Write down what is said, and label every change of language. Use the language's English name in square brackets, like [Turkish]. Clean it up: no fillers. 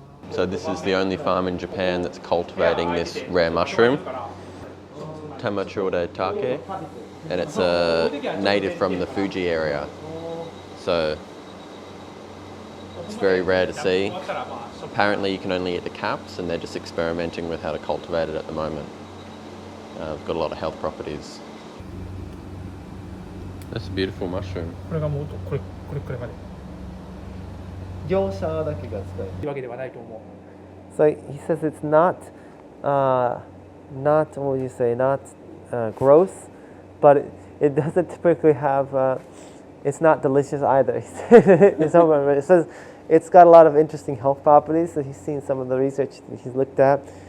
[English] So this is the only farm in Japan that's cultivating this rare mushroom, Tamachure take, and it's a native from the Fuji area. So it's very rare to see. Apparently you can only eat the caps, and they're just experimenting with how to cultivate it at the moment. It's got a lot of health properties. That's a beautiful mushroom. [Japanese] これがもうこれくらいまで業者だけが使える。というわけではないと思う。 [English] So he says it's not what would you say, not gross, but it doesn't typically have, it's not delicious either. It says it's got a lot of interesting health properties, so he's seen some of the research that he's looked at.